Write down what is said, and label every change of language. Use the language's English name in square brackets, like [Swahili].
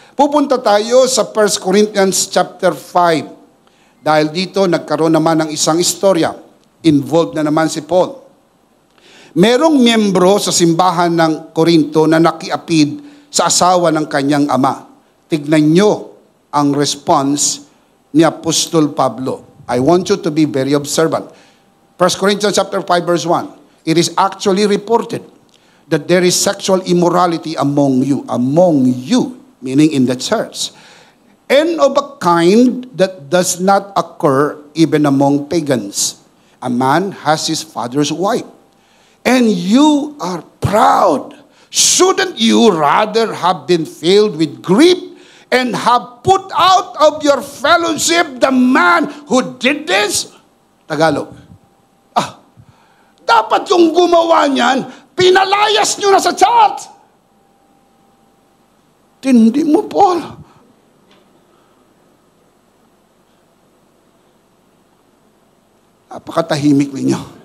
[Filipino] Pupunta tayo sa 1 Corinthians chapter 5. Dahil dito nagkaroon naman ng isang istorya. Involved na naman si Paul. Merong miyembro sa simbahan ng Korinto na nakiapid sa asawa ng kanyang ama. Tignan nyo ang response ni Apostol Pablo. [English] I want you to be very observant. 1 Corinthians chapter 5 verse 1. It is actually reported that there is sexual immorality among you, meaning in the church, and of a kind that does not occur even among pagans. A man has his father's wife, and you are proud. Shouldn't you rather have been filled with grief and have put out of your fellowship the man who did this? [Filipino] Tagalog. Dapat yung gumawa niyan, pinalayas nyo na sa chat. Tindi mo, Paul. Napakatahimik ninyo.